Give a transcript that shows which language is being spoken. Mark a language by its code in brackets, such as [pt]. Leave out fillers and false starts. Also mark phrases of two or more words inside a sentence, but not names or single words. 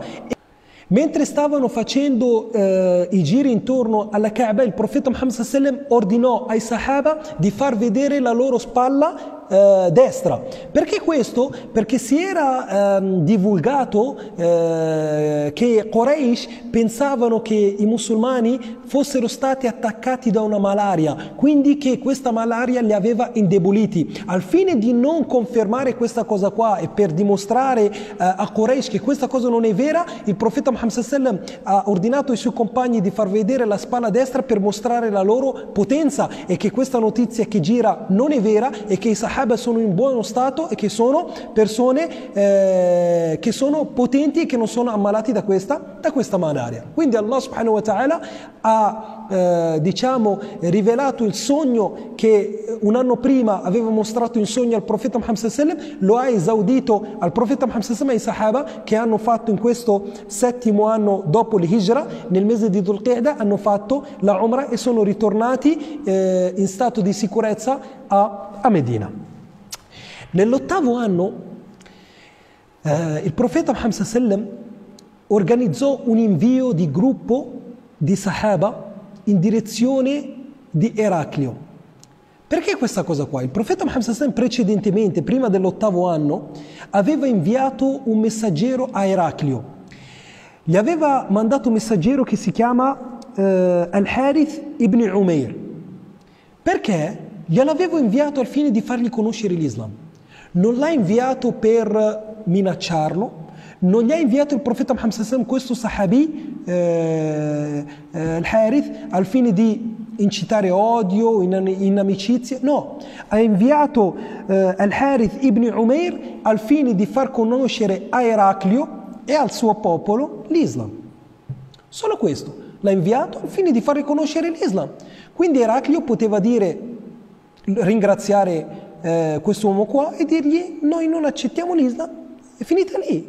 [it] Mentre stavano facendo i giri intorno alla Kaaba, il profeta Muhammad [ar] صلى الله عليه وسلم [it] ordinò ai Sahaba di far vedere la loro spalla destra. Perché questo? Perché si era divulgato che Quraysh pensavano che i musulmani fossero stati attaccati da una malaria, quindi che questa malaria li aveva indeboliti. Al fine di non confermare questa cosa qua e per dimostrare a Quraysh che questa cosa non è vera, il profeta Muhammad [ar] صلى الله عليه وسلم [it] ha ordinato ai suoi compagni di far vedere la spalla destra per mostrare la loro potenza e che questa notizia che gira non è vera e che i Sahaba sono in buono stato e che sono persone che sono potenti e che non sono ammalati da questa malaria. Quindi Allah [ar] سبحانه وتعالى [it] ha rivelato il sogno che un anno prima aveva mostrato in sogno al profeta Muhammad [ar] صلى الله عليه وسلم, [it] lo ha esaudito al profeta Muhammad [ar] صلى الله عليه وسلم [it] e ai Sahaba che hanno fatto in questo 7° anno dopo l'Hijra, nel mese di Dhul Qa'dah, hanno fatto la Umrah e sono ritornati in stato di sicurezza a Medina. Nell'8° anno il profeta Muhammad [ar] صلى الله عليه وسلم [it] organizzò un invio di gruppo di Sahaba in direzione di Eraclio. Perché questa cosa qua? Il profeta Muhammad [ar] صلى الله عليه وسلم [it] precedentemente, prima dell'8° anno, aveva inviato un messaggero a Eraclio. Gli aveva mandato un messaggero che si chiama Al-Harith ibn Umair. Perché? Gliel'avevo inviato al fine di fargli conoscere l'Islam. Non l'ha inviato per minacciarlo, non gli ha inviato il profeta Muhammad [ar] صلى الله عليه وسلم [it] questo sahabi, Al-Harith, al fine di incitare odio, inimicizia. No, ha inviato Al-Harith ibn Umair al fine di far conoscere a Eraclio e al suo popolo l'Islam. Solo questo. L'ha inviato al fine di far riconoscere l'Islam. Quindi Eraclio poteva ringraziare questo uomo qua e dirgli: noi non accettiamo l'Islam, è finita lì.